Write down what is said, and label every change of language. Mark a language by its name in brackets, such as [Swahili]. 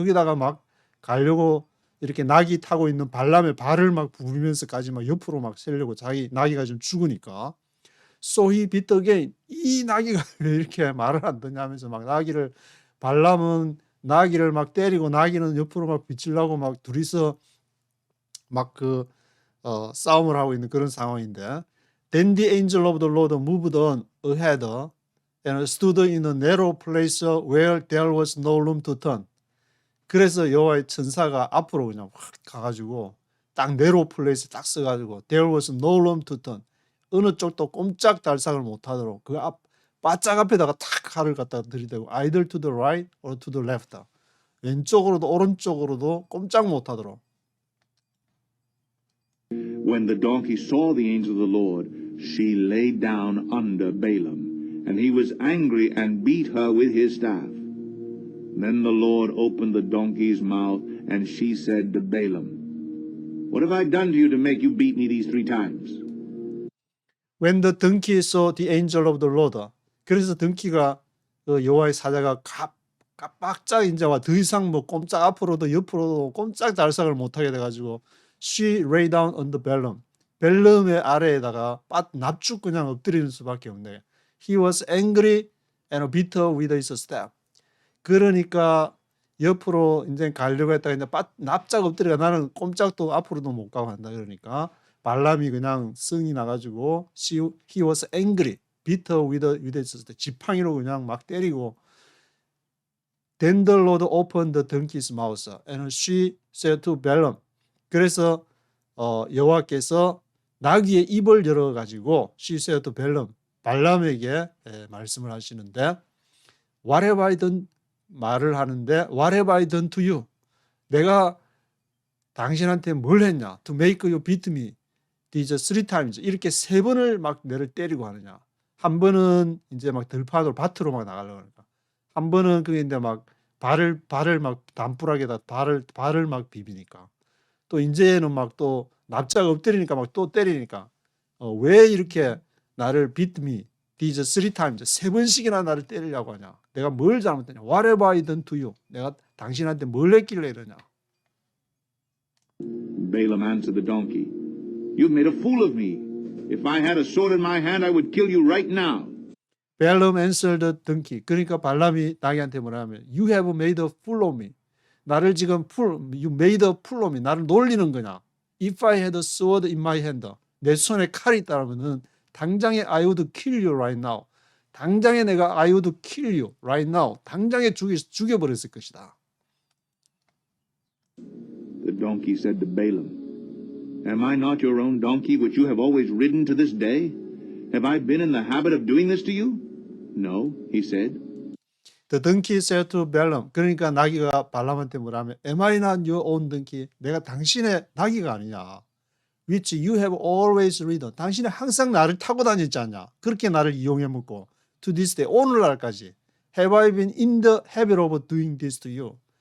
[Korean] 거기다가 막 가려고 이렇게 나귀 타고 있는 발람의 발을 막 부비면서까지 막 옆으로 막 세려고 자기 나귀가 좀 죽으니까. [English] So he beat again. [Korean] 이 나귀가 왜 이렇게 말을 안 듣냐 하면서 막 발람은 나귀를 막 때리고 나귀는 옆으로 막 비치려고 막 둘이서 막 싸움을 하고 있는 그런 상황인데. [English] Then the angel of the Lord moved on ahead and stood in a narrow place where there was no room to turn. [Korean] 그래서 여호와의 천사가 앞으로 그냥 확 가가지고 딱 [English] narrow place [Korean] 딱 써가지고 [English] there was no room to turn. [Korean] 어느 쪽도 꼼짝달싹을 못하도록 그 바짝 앞에다가 탁 칼을 갖다 들이대고 [English] either to the right or to the left. [Korean] 왼쪽으로도 오른쪽으로도 꼼짝 못하도록. [English] When the donkey saw the angel of the Lord, she lay down under Balaam, and he was angry and beat her with his staff. Then the Lord opened the donkey's mouth, and she said to Balaam, "What have I done to you to make you beat me these 3 times?" When the donkey saw the angel of the Lord. [Korean] 그래서 덩키가 여호와의 사자가 깜빡짝 인자와 더 이상 뭐 꼼짝 앞으로도 옆으로도 꼼짝달싹을 못하게 돼가지고 [English] she lay down on the Balaam. [Korean] 벨름의 아래에다가 납죽 그냥 엎드리는 수밖에 없네. [English] He was angry and beat her with his staff. [Korean] 그러니까 옆으로 이제 가려고 했다가 이제 납작 엎드리가 나는 꼼짝도 앞으로도 못 가고 한다 그러니까 발람이 그냥 성이 나가지고 [English] he was angry, beat her with his staff. [Korean] 지팡이로 그냥 막 때리고. [English] Then the Lord opened the donkey's mouth and she said to Balaam. [Korean] 그래서 여호와께서 나귀의 입을 열어가지고 [English] she said to Balaam, [Korean] 발람에게 말씀을 하시는데 [English] What have I done? [Korean] 말을 하는데 [English] What have I done to you? [Korean] 내가 당신한테 뭘 했냐? [English] To make you beat me these 3 times. [Korean] 이렇게 3번을 막 내를 때리고 하느냐? 한 번은 이제 막 들판으로 밭으로 막 나가려고 하니까. 한 번은 그게 이제 막 발을 막 담벼락에다 발을 막 비비니까. 또 이제는 막 또 납작 엎드리니까 막 또 때리니까 왜 이렇게 나를 [English] beat me these 3 times [Korean] 3번씩이나 나를 때리려고 하냐? 내가 뭘 잘못했냐? [English] What have I done to you? [Korean] 내가 당신한테 뭘 했길래 이러냐? [English] Balaam answered the donkey, "You've made a fool of me. If I had a sword in my hand, I would kill you right now." Balaam answered the donkey. [Korean] 그러니까 발람이 나귀한테 뭐라면 [English] You have made a fool of me. [Korean] 나를 지금 [English] you made a fool of me. [Korean] 나를 놀리는 거냐? [English] If I had a sword in my hand. [Korean] 내 손에 칼이 있다면은 당장에 [English] I would kill you right now. [Korean] 당장에 내가 [English] I would kill you right now. [Korean] 당장에 죽여버렸을 것이다. [English] The donkey said to Balaam, "Am I not your own donkey which you have always ridden to this day? Have I been in the habit of doing this to you?" "No," he said. The donkey said to Balaam. [Korean] 그러니까 나귀가 발람한테 뭐라면 [English] Am I not your own donkey? [Korean] 내가 당신의 나귀가 아니냐? [English] Which you have always ridden. [Korean] 당신이 항상 나를 타고 다녔지 않냐? 그렇게 나를 이용해 먹고 [English] to this day [Korean] 오늘날까지 [English] Have I been in the habit of doing this to you?